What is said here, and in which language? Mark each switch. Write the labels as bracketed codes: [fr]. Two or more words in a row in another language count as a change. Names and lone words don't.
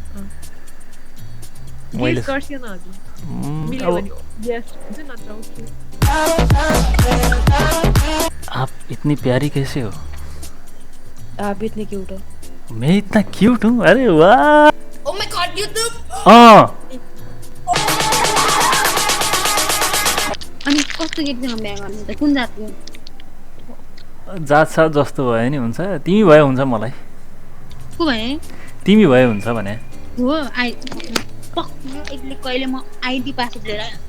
[ne] मैले गर्छु न हजुर मिल्यो अब भने यस हुन्छ नत्र ओके [hi] आप इतनी प्यारी कैसे हो आप भी इतने क्यूट हो मैं इतना क्यूट हूँ अरे वाह [en] Oh my god, YouTube! [ne] अनि कस्तो केटीसँग बिहा गर्ने त कुन जातको जात सात जस्तो भयो नि हुन्छ तिमी भए हुन्छ मलाई को भए तिमी भए हुन्छ भने हो एकले कहिले म [en] ID password [ne] लिएर